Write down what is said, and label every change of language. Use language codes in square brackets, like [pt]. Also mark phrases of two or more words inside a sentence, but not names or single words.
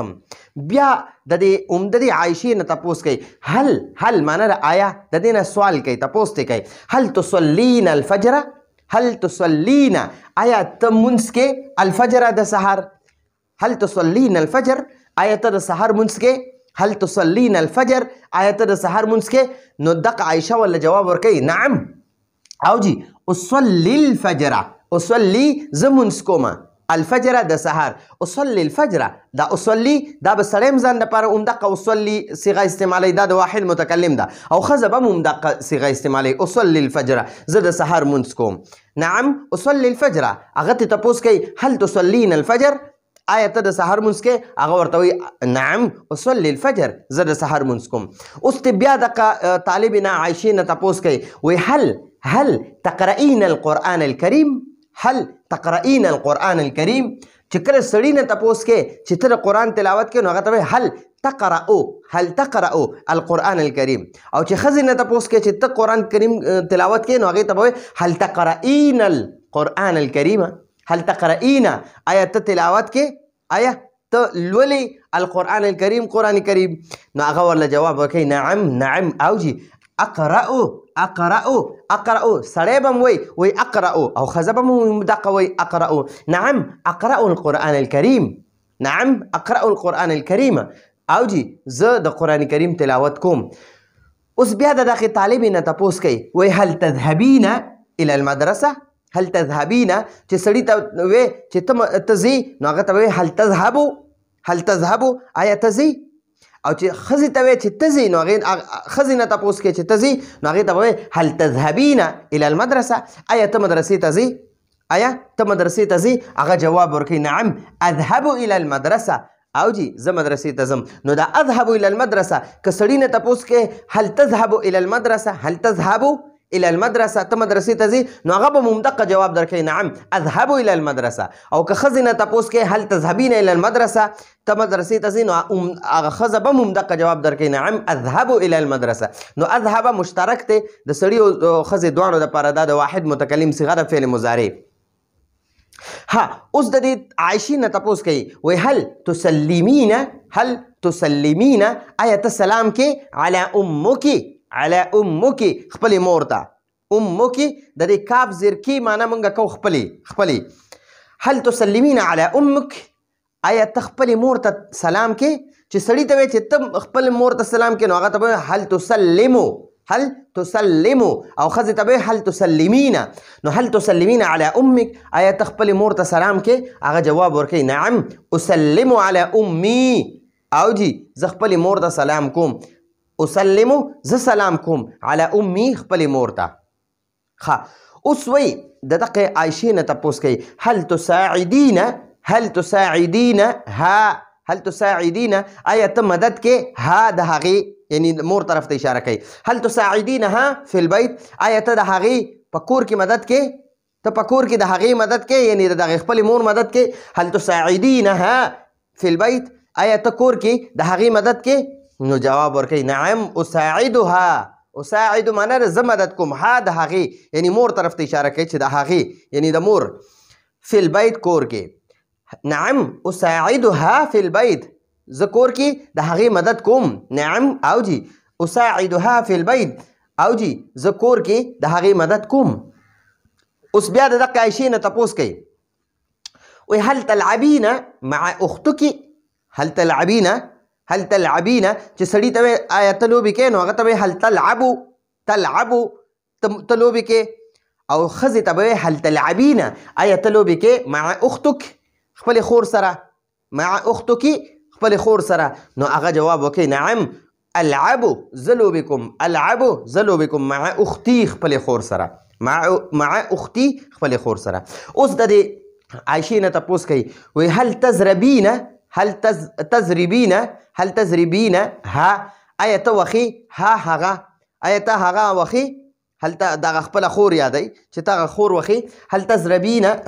[ps] بیا د دې عایشې نه تپوس کوي هل معنا ده آیا، د دې نه سوال کوي، تپوس ته کوي [ar] هل تصلینا الفجر، [ps] آیا ته مونځ کې الفجر د سحر، [ar] هل تصلینا الفجر، [ps] آیا ته د سحر مونځ کې، [ar] هل تصلینا الفجر، [ps] آیا ته د سحر مونځ کې. نو دغه عایشه ولا جواب ورکوي نعم، او جی [ar] اصلی الفجر، [ps] اصلی زه مونځ کومه، الفجر د سحر [ar] اصلي الفجر [ps] دا اصلي دا به سړی هم ځان دپاره همدقه اصلي صیغه استعمالوي دا د واحد متکلم ده او ښځه به هم همدقه صیغه استعمالوي [ar] اصلي الفجر [ps] زه د سحر مونځ کوم [ar] نعم اصلي الفجر [ps] هغه ته تپوس کوي [ar] هل تصلين الفجر [ps] آیا ته د سحر مونځ کې هغه ورته وایي [ar] نعم اصلي الفجر [ps] زه د سحر مونځ کوم اوس ته بیا دغه طالب نه عایشې نه تپوس کوي وایي [ar] هل تقرئين القرآن الكريم هل تقرئين القرآن الكريم [ps] چې کله سړي نه تپوس کې چې ته د قرآن تلاوت کې نو هغه ته وایي [ar] هل تقرأ القرآن الكريم [ps] او چې ښځې نه تپوس کې چې ته قرآن کریم تلاوت کې نو هغې ته به وایي [ar] هل تقرئين القرآن الكريم هل تقرئين [ps] آیا ته تلاوت کې آیا ته لولي [ar] القرآن الكريم [ps] قرآن کریم نو هغه ورله جواب ورکوي نعم او جي اقرأ سړی به م وایي اقرأ او ښځه به م دقه وایي اقرأ [ar] نعم اقرأ القرآن الكريم نعم اقرأ القرآن الكريم [ps] او جي زه د قرآن کریم تلاوت کوم اوس بیا د دغې طالبې نه تپوس کوي وایي [ar] هل تذهبين الى المدرسه هل تذهبين [ps] چې سړي ته وایي چې ته ځې نو هغه ته وایي [ar] هل تذهبو [ps] آیا ته ځې او چې ښځې ته وایي چې ته ځې نو هغې ښځې نه تپوس کوي چې ته ځې نو هغې ته به وایي [ar] هل تذهبين الى المدرسه [ps] آیا ته مدرسې ته ځې هغه جواب ورکوي [ar] نعم اذهب الى المدرسه [ps] او جي زه مدرسې ته ځم نو دا [ar] اذهب الى المدرسه [ps] که سړي نه تپوس کوي [ar] هل تذهب الى المدرسه هل تذهب الى المدرسه [ps] ته مدرسې ته ځې نو هغه به ممدقه جواب درکوي [ar] نعم اذهب الى المدرسه [ps] او که ښځې نه تپوس کوي [ar] هل تذهبين الى المدرسه [ps] ته مدرسې ته ځې نو هغه ښځه به ممدقه جواب درکوي [ar] نعم اذهب الى المدرسه [ps] نو اذهب مشترک دی د سړي او ښځې دواړو دپاره دا د واحد متکلم صیغه د فعل مضارع ها اوس د دې عایشې نه تپوس کوي وایي هل تسلمين آیا ته سلام کې [ar] على امك [ps] خپلې مور ته امك د دې کاف زرکي معنی مونږ کوو خپلې [ar] هل تسلمين على امك [ps] آیا ته خپلې مور ته سلام کې چې سړي ته وایي چې ته خپل مور ته سلام کې نو هغه ته به [ar] هل تسلمو [ps] او ښځې ته به [ar] هل تسلمين [ps] نو [ar] هل تسلمين على امك [ps] آیا ته خپلې مور ته سلام کې هغه جواب ورکوي [ar] نعم اسلم على امي [ps] او جي زه خپلې مور ته سلام کوم اسلم زه سلام کوم [ar] على امي [ps] خپلې مور ته اوس وایي د دغې عایشې نه تپوس کوي هل تساعدين آیا ته مدد کې ها د هغې یعنی مور طرف ته اشاره کوي [ar] هل تساعدينها في البيت [ps] آیا ته د هغې په کور کې مدد کې ته په کور کې د هغې مدد کې یعنی د هغې خپلې مور مدد کې [ar] هل تساعدينها في البيت [ps] آیا ته کور کې د هغې مدد کې نو جواب ورکوي [ar] نعم اساعد [ps] معنی زه مدد کوم ها د هغې یعنی مور طرف ته اشاره کوي چې د هغې یعنی د مور [ar] في البيت [ps] کور کې [ar] نعم اساعدها في البيت [ps] زه کور کې د هغې مدد کوم نعم او جي [ar] اساعدها في البيت [ps] او جي زه کور کې د هغې مدد کوم اوس بیا د دغې عایشې نه تپوس کوي وایي [ar] هل تلعبين مع اختك هل تلعبين [ps] چې سړي ته وایي آیا ته لوبې کوې نو هغه ته وایي [ar] هل تلعبو [ps] ته لوبې کوې او ښځې ته به وایي [ar] هل تلعبين [ps] آیا ته لوبې کوې [ar] مع اختك [ps] خپلې خور سره [ar] مع اختك [ps] خپلې خور سره نو هغه جواب وکړي [ar] نعم العبو [ps] زه لوبې کوم [ar] مع اختي [ps] خپلې خور سره [ar] مع اختي [ps] خپلې خور سره اوس د دې عایشې نه تپوس کوي وایي هل تضربين ها آیا ته وخې هغه آیا ته هغه وخې هل ته دغه خپله خور یادوي چې ته هغه خور وخې